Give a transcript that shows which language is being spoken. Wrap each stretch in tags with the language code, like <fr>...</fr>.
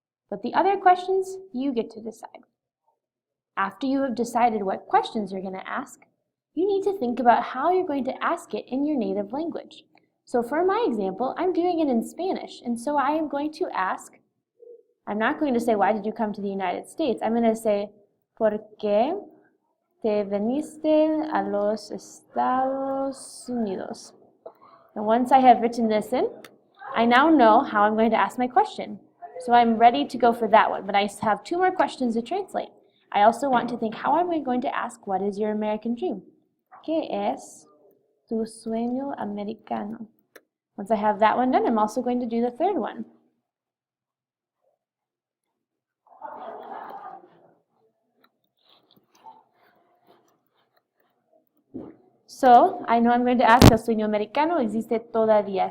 <en>But the other questions, you get to decide. After you have decided what questions you're going to ask, you need to think about how you're going to ask it in your native language. So for my example, I'm doing it in Spanish, and so I am going to ask, I'm not going to say, why did you come to the United States? I'm going to say,</en> <es>¿por qué te viniste a los Estados Unidos?</es> <en>And once I have written this in, I now know how I'm going to ask my question. So I'm ready to go for that one, but I have 2 more questions to translate. I also want to think, how am I going to ask, what is your American dream?</en> <es>¿Qué es tu sueño americano?</es> <en>Once I have that one done, I'm also going to do the 3rd one. So I know I'm going to ask,</en> <es>¿el sueño americano existe todavía?</es>